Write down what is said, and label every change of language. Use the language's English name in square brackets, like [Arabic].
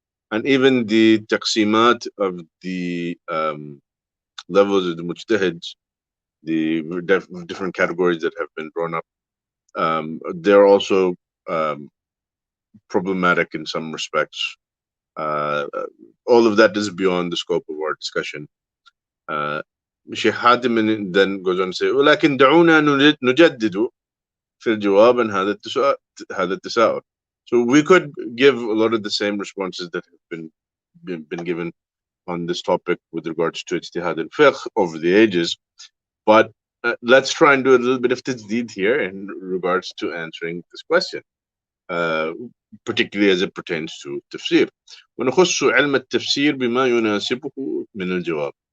[English] And even the taqsimat of the levels of the mujtahids, the different categories that have been drawn up, they're also problematic in some respects. All of that is beyond the scope of our discussion. Sheikh Hatim then goes on to say, [Arabic] ولكن دعونا نجدد في الجواب عن هذا التساؤل. [English] So we could give a lot of the same responses that have been given on this topic with regards to ijtihad and fiqh over the ages, but let's try and do a little bit of tajdid here in regards to answering this question, particularly as it pertains to tafsir. [Arabic] ونخص علم التفسير بما يناسبه من الجواب.